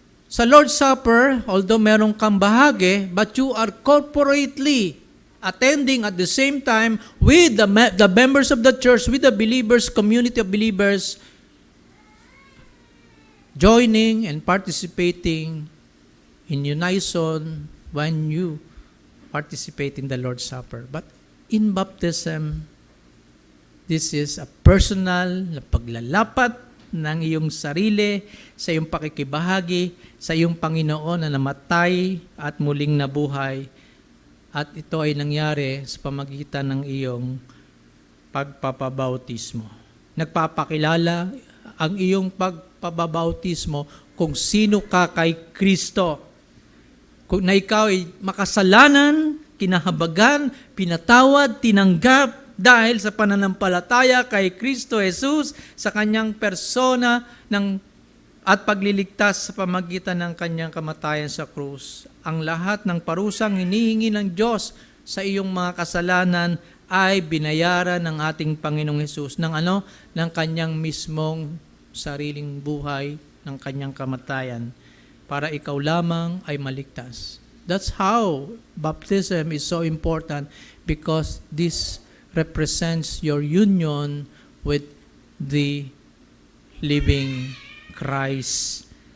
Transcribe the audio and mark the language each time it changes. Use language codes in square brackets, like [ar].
[en] Sa Lord's Supper, although [tl] meron kang bahagi, [en] but you are corporately attending at the same time with the members of the church, with the believers, community of believers, joining and participating in unison when you participate in the Lord's Supper. But in baptism, this is a personal [tl] na paglalapat ng iyong sarili sa iyong pakikibahagi sa iyong Panginoon na namatay at muling nabuhay. At ito ay nangyari sa pamagitan ng iyong pagpapabautismo. Nagpapakilala ang iyong pagpapabautismo kung sino ka kay Kristo. Kung na ikaw ay makasalanan, kinahabagan, pinatawad, tinanggap, dahil sa pananampalataya kay Kristo Jesus sa kanyang persona at pagliligtas sa pamagitan ng kanyang kamatayan sa krus. Ang lahat ng parusang hinihingi ng Diyos sa iyong mga kasalanan ay binayaran ng ating Panginoong Jesus ng kanyang mismong sariling buhay, ng kanyang kamatayan, para ikaw lamang ay maligtas. [en] That's how baptism is so important, because this represents your union with the living Christ.